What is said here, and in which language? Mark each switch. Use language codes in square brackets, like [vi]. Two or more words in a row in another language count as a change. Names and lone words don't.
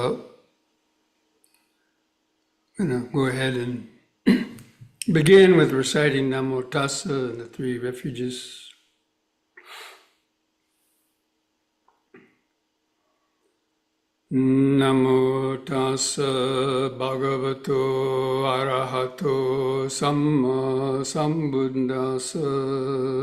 [en] I'm going to go ahead and begin with reciting [pi] Namo Tassa [en] and the three refuges. [pi] Namo Tassa Bhagavato Arahato Samma Sambuddhassa.